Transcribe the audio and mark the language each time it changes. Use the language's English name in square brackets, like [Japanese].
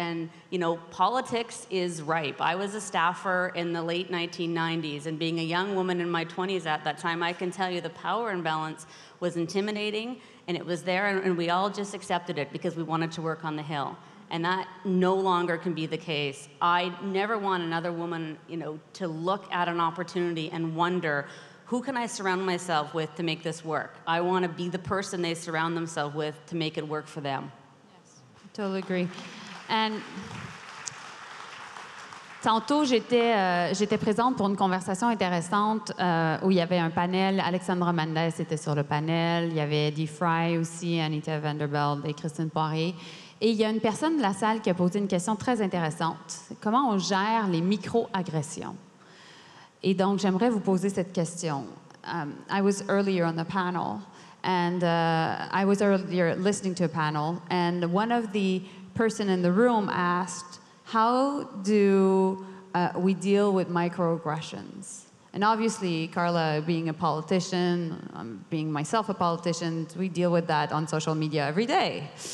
[English] And, you know, politics is ripe. I was a staffer in the late 1990s, and being a young woman in my 20s at that time, I can tell you the power imbalance was intimidating, and it was there, and we all just accepted it because we wanted to work on the Hill. And that no longer can be the case. I never want another woman, you know, to look at an opportunity and wonder, who can I surround myself with to make this work? I want to be the person they surround themselves with to make it work for them. Yes, totally agree. And [French] tantôt, j'étais présente pour une conversation intéressante où il y avait un panel. Alexandra Mendez était sur le panel. Il y avait Eddie Fry aussi, Anita Vanderbilt et Christine Poirier. Et il y a une personne de la salle qui a posé une question très intéressante. Comment on gère les micro-agressions? Et donc, j'aimerais vous poser cette question. [English] I was earlier on the panel, and I was earlier listening to a panel, and one of the person in the room asked, how do we deal with microaggressions? And obviously, Carla, being a politician, being myself a politician, we deal with that on social media every day.